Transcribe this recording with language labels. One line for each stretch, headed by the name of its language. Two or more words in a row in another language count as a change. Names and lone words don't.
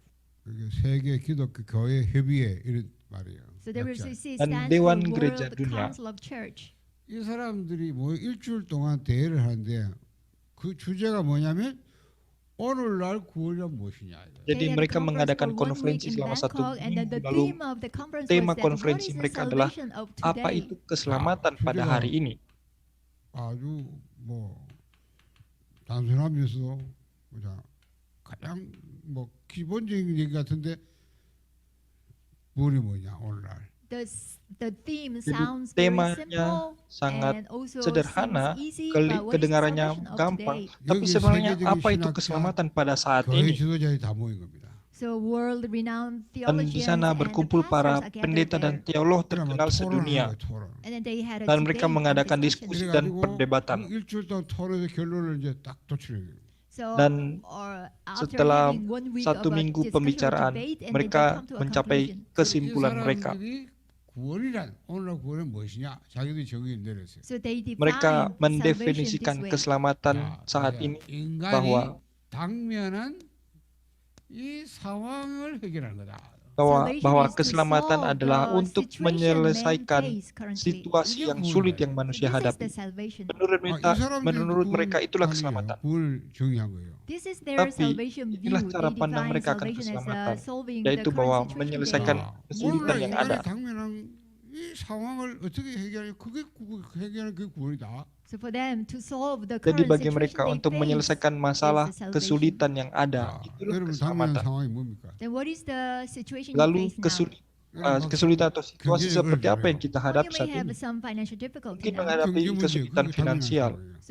Korean: 그게 세계 기독교 교회 협의회 이런 말이에요.
English: So
Korean: 약자.
English: WCC
Indonesian: Dan
English: stands
Indonesian: Dewan
English: for
Indonesian: Gereja
English: World
Indonesian: Dunia.
English: Council of Church.
Korean: 이 사람들이 뭐 일주일 동안 대회를 하는데 그 주제가 뭐냐면 오늘날 구원이란 무엇이냐.
Indonesian: Jadi
English: They had
Indonesian: mereka
English: conference
Indonesian: mengadakan
English: for 1 week
Indonesian: konferensi
English: in
Indonesian: selama satu
English: Bangkok, and then
Indonesian: minggu,
English: the
Indonesian: lalu
English: theme of the conference
Indonesian: tema
English: was that what
Indonesian: konferensi
English: is the
Indonesian: mereka adalah
English: salvation of
Indonesian: apa
English: today?
Indonesian: itu keselamatan pada hari ini.
Korean: 아주 뭐 단순하면서도 가장 뭐 기본적인 얘기 같은데 뭘이 뭐냐 오늘날.
English: The theme
Indonesian: Jadi
English: sounds very
Indonesian: temanya
English: simple
Indonesian: sangat
English: and also
Indonesian: sederhana,
English: seems easy, but what is the
Indonesian: kedengarannya
English: salvation of
Indonesian: gampang,
English: today?
Indonesian: tapi
Korean: 여기
Indonesian: sebenarnya
Korean: 세계적인
Indonesian: apa itu
Korean: 신학자,
Indonesian: keselamatan pada saat
Korean: 교회
Indonesian: ini?
Korean: 지도자들이 다 모인 겁니다.
English: So world-renowned
Indonesian: Dan di
English: theologians
Indonesian: sana
English: and the
Indonesian: berkumpul
English: pastors
Indonesian: para
English: are gathered
Indonesian: pendeta dan
English: there.
Indonesian: teolog
Korean: 그러면
Indonesian: terkenal sedunia,
Korean: 토론하는 거예요, 토론.
English: And then they had a
Indonesian: dan mereka
English: debate and
Indonesian: mengadakan
English: discussion.
Indonesian: diskusi dan
Korean: 그래가지고
Indonesian: perdebatan.
Korean: 그 일주일 동안 토론해서 결론을 이제 딱 도출해요.
English: So,
Indonesian: Dan
English: or after
Indonesian: setelah
English: having 1 week
Indonesian: satu
English: of a
Indonesian: minggu
English: discussion or
Indonesian: pembicaraan,
English: debate, and then they
Indonesian: mereka
English: come to a
Indonesian: mencapai
English: conclusion.
Indonesian: kesimpulan mereka.
Korean: 구원이란 오늘날 구원은 무엇이냐? 자기들이 정의를 내렸어요.
English: So they
Indonesian: Mereka
English: define salvation
Indonesian: mendefinisikan
English: this way.
Indonesian: keselamatan saat ini bahwa
Korean: 인간이 당면한 이 상황을 해결하는 거다.
Indonesian: bahwa keselamatan adalah untuk menyelesaikan situasi situasi yang sulit yang manusia hadapi. Menurut mereka itulah keselamatan.
Korean: 구원을 정의한 거예요.
Indonesian: Tapi inilah cara pandang mereka akan keselamatan, yaitu bahwa menyelesaikan kesulitan yang ada.
Korean: 당면한 이 상황을 어떻게 해결해? 그게 해결하는 그 구원이다.
Indonesian: Jadi bagi mereka untuk menyelesaikan masalah kesulitan yang ada, itulah keselamatan. Lalu kesulitan atau situasi seperti apa yang kita hadapi saat ini? Mungkin menghadapi kesulitan finansial.